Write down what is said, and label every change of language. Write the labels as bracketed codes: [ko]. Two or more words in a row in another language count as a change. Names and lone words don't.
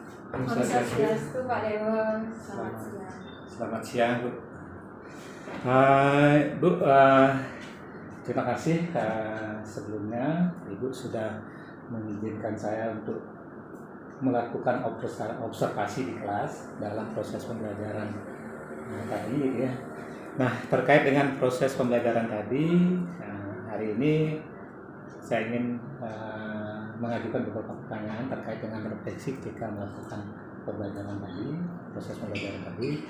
[id] Om Om Swastiastu. Swastiastu, Pak Dewo. Selamat siang. Selamat siang, Bu. Bu, terima kasih sebelumnya Ibu sudah mengizinkan saya untuk melakukan observasi di kelas dalam proses pembelajaran tadi ya. Nah, terkait dengan proses pembelajaran tadi, hari ini saya ingin mengajukan beberapa pertanyaan terkait dengan refleksi ketika melakukan pembelajaran tadi, proses pembelajaran tadi.